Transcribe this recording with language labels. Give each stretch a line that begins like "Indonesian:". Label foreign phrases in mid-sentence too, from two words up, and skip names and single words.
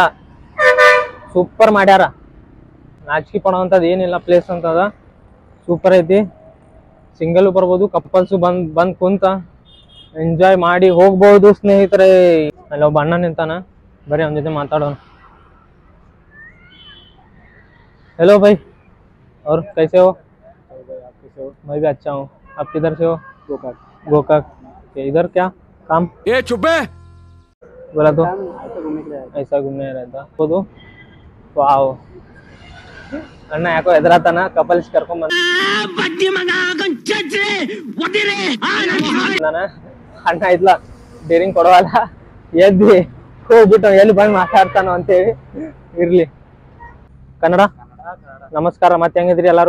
Kannada: ಸೂಪರ್ ಮಾಡ್ಯಾರ. ನಾಚಿಕೆ ಪಡೋವಂಥದ್ದು ಏನಿಲ್ಲ ಪ್ಲೇಸ್ ಅಂತದ. ಸೂಪರ್ ಐತಿ. ಸಿಂಗಲ್ ಬರ್ಬೋದು, ಕಪಲ್ಸು ಬಂದು ಕುಂತ ಎಂಜಾಯ್ ಮಾಡಿ ಹೋಗ್ಬೋದು ಸ್ನೇಹಿತರೆ. ಅಲ್ಲಿ ಒಬ್ಬ ಅಣ್ಣ ನಿಂತಾನ, ಬರೀ ಅವನ ಜೊತೆ ಮಾತಾಡೋಣ.
Hindi: हेलो भाई, और कैसे हो? मैं भी अच्छा हूँ. आप किधर से हो? गोकाक. इधर क्या काम? ए चुप है. बोला तो ऐसा घूमने रहता बोलो.
Kannada: वाओ ಅಣ್ಣ ಯಾಕೋ ಎದುರಾತಾನ. ಕಪಲ್ಸ್ ಕರ್ಕೊಂಡ್ ಅಣ್ಣ ಇದ್ಲ ಡೇರಿಂಗ್ ಕೊಡವಲ್ಲ, ಎದ್ದಿ ಹೋಗ್ಬಿಟ್ಟು ಎಲ್ಲಿ ಬಂದು ಮಾತಾಡ್ತಾನೋ ಅಂತೇಳಿ. ಇರ್ಲಿ. ಕನ್ನಡ ನಮಸ್ಕಾರ. ಮತ್ತೆ ಹೆಂಗಿದ್ರಿ ಎಲ್ಲಾರು?